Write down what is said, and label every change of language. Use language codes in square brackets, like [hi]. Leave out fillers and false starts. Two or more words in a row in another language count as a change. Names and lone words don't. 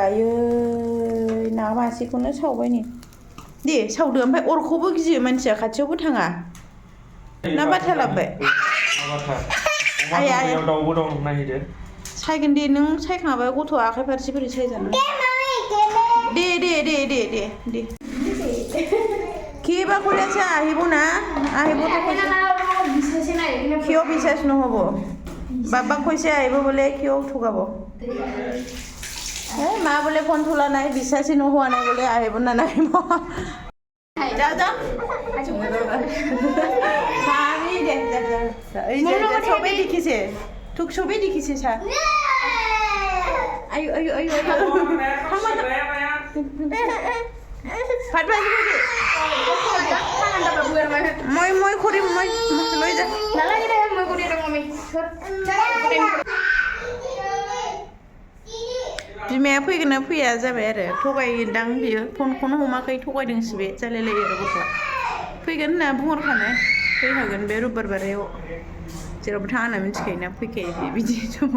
[brx] आयै ना मासेखौनो सावबाय नै. दे सावदो, ओमफ्राय अरखौबो गियो मानसिया, खाथियावबो थाङा. ना बाथा लाबोबाय? आया दाउबो दं, नायदो। सायगोन दे, नों सायखाङाबा गथ'आ आखाइ फारसे बोरै सायजानो? [as] दे किए बात আছে আহিব না, আহিব কিয় বিশ্বাস নহ'ব? বাবাক কৈছে আহিব বোলে, কিয় ঠগাব? মা বোলে ফোন তোলা নাই, বিশ্বাসী নোহোৱা নাই বোলে, আহিব না নাহিব? যা মামি দে, এই যে সবেই দেখিছে, তোক সবেই দেখিছে চা। আয়ো ভাত ভাজি মই কৰিম, মই লৈ যা। [brx] बिमाया फैगोन ना फैया जाबाय आरो. थगायदां बियो, फनखौनो हमाखै, थगायदोंसो बे, जालायलायो आरो गथ'आ. फैगोन होनना बुंहरखानाय, फैखागोन बे रबिबार बारायाव. जेरावबो थाङा होनना मिथिखायोना, फैखायो बे बिदि समाव.